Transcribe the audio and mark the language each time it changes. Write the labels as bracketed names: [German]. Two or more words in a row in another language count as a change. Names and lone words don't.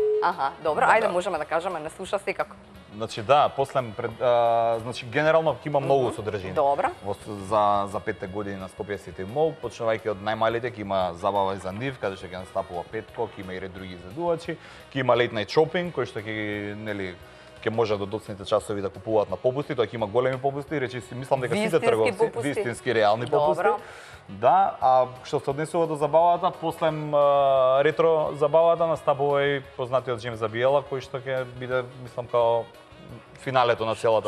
[Macedonian] Добро, ајде можеме да кажеме, не слуша секако. Значи да, после значи генерално ќе има многу содржини. Добро. За 5 години на Скопје Сити Мол, почнувајќи од најмалите ќе има забава и за нив, каде што ќе настапува Петко, ќе има и ред други изведувачи, ќе има [English] late night shopping [Macedonian] кој што ќе може до доцните часови да купуваат на попусти, тоа ќе има големи попусти, речи си мислам дека сите Вистински трговци, попусти. вистински реални попусти. Добро. Да, а што се однесува до забавата, после ретро забавата настапува и познатиот Джеймс Забиела, кој што ќе биде, мислам, као финалето на целата